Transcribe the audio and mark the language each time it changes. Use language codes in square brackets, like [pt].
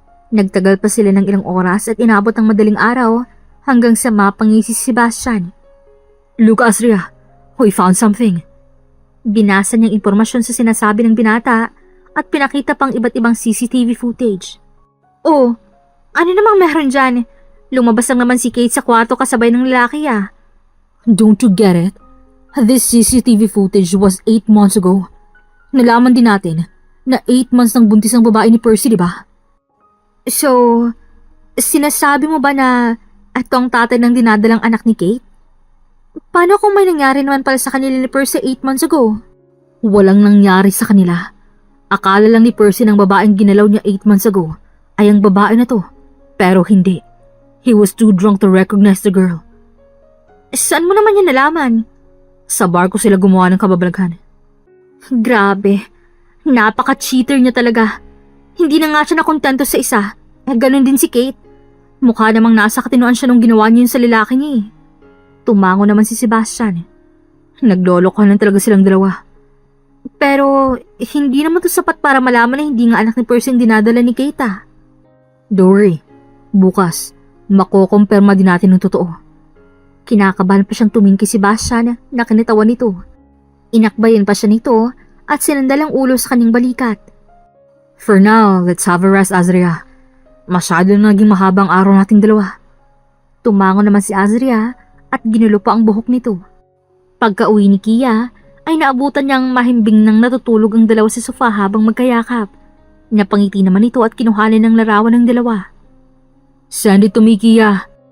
[tl] Nagtagal pa sila ng ilang oras at inabot ang madaling araw hanggang sa mapangisi si Sebastian. [en] Look, Azria, we found something. [tl] Binasa niyang impormasyon sa sinasabi ng binata at pinakita pang iba't ibang CCTV footage. Oh, ano namang meron dyan? Lumabas lang naman si Kate sa kwarto kasabay ng lalaki ah. [en] Don't you get it? This CCTV footage was 8 months ago. [tl] Nalaman din natin na 8 months nang buntis ang babae ni Percy, di ba? So, sinasabi mo ba na ito ang tatay ng dinadalang anak ni Kate? Paano kung may nangyari naman pala sa kanila ni Percy 8 months ago? Walang nangyari sa kanila. Akala lang ni Percy ng babaeng ginalaw niya [en] 8 months ago [tl] ay ang babae na to. Pero hindi. [en] He was too drunk to recognize the girl. [tl] Saan mo naman yan nalaman? Sa bar ko sila gumawa ng kababalaghan. Grabe. Napaka-cheater niya talaga. Hindi na nga siya nakontento sa isa. Ganon din si Kate. Mukha namang nasa katinuan siya nung ginawa niya yun sa lalaki niya eh. Tumango naman si Sebastian. Naglolokohan lang talaga silang dalawa. Pero hindi naman to sapat para malaman na hindi nga anak ni Percy yung dinadala ni Kate ah. Dory, bukas, makokompirma din natin ng totoo. Kinakabahan pa siyang tumingin kay Sebastian na kinitawan nito. Inakbayan pa siya nito at sinandal ang ulo sa kanyang balikat. [en] For now, let's have a rest, Azria. [tl] Masyado na naging mahabang araw nating dalawa. Tumango naman si Azria at ginulo pa ang buhok nito. Pagka-uwi ni Kia, ay naabutan niyang mahimbing nang natutulog ang dalawa sa sofa habang magkayakap. Napangiti naman ito at kinuhanan ng larawan ng dalawa. [en] Send it to me, Kia.